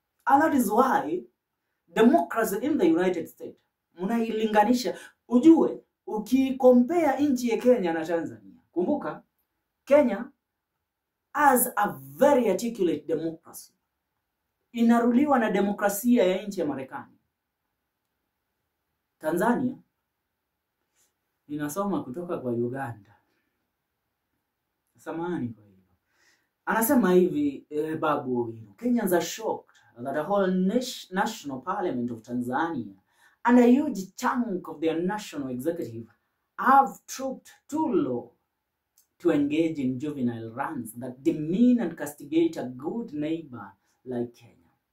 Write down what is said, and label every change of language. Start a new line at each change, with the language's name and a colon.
English: And that is why democracy in the United States,
Swahili: mnailinganisha. Ujue, ukicompare nchi ya Kenya na Tanzania, kumbuka,
English: Kenya has a very articulate democracy.
Swahili: Inaruliwa na demokrasia ya nchi ya Marekani. Tanzania inasoma kutoka kwa Uganda. Samahani kwa hivyo. Anasema hivi
English: Babu Owino, Kenyans are shocked that the whole national parliament of Tanzania and a huge chunk of their national executive have trooped too low to engage in juvenile runs that demean and castigate a good neighbor like Kenya.